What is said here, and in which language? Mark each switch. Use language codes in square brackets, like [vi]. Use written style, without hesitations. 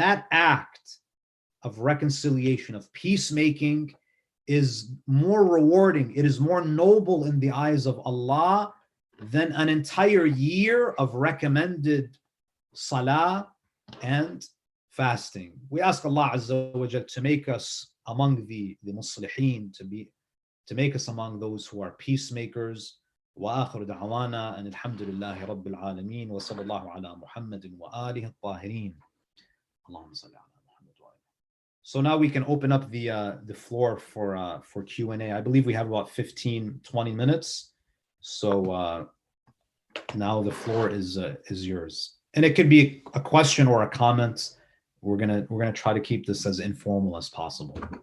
[en] That act of reconciliation, of peacemaking, is more rewarding, it is more noble in the eyes of Allah than an entire year of recommended salah and fasting. We ask Allah Azza wa Jal to make us among the muslihin, to make us among those who are peacemakers. [ar] وآخر دعوانا أن الحمد لله رب العالمين وصلى الله على محمد وآله الطاهرين. اللهم صل على محمد وآله. [en] So now we can open up the floor for Q&A. I believe we have about 15-20 minutes. So now the floor is yours, and it could be a question or a comment. We're gonna try to keep this as informal as possible.